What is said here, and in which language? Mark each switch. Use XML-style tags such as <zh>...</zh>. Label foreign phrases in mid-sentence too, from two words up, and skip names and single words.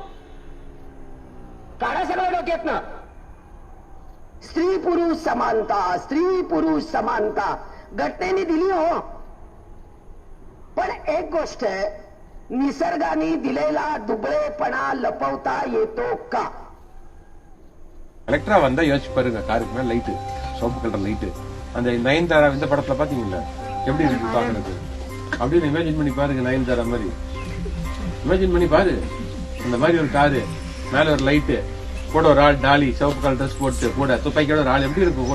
<mr>काढा सगळं डोक्यातनं. स्त्री पुरुष समानता, स्त्री पुरुष समानता घटनेने दिली हो. पण एक गोष्ट आहे, निसर्गाने दिलेला दुबळेपणा लपवता येतो का?</mr> <ta>கலெக்டரா வந்தா யோசிச்சு பாருங்க. காருக்கு மேல லைட்டு, சோப்பு</ta> <en>colour light.</en> <ta>அந்த நயன்தாரா இந்த படத்துல பாத்தீங்களா எப்படி இருக்கு பாக்குறது? அப்படின்னு இமேஜின் பண்ணி பாருங்க. நயன்தாரா மாதிரி இமேஜின் பண்ணி பாரு. அந்த மாதிரி ஒரு காரு மேல ஒரு லைட்டு, கூட ஒரு ஆள் டாலி சிவப்பு</ta> <en>colour dress</en> <ta>போட்டு, கூட துப்பாக்கியோட ஒரு ஆள் எப்படி இருக்கும்?</ta>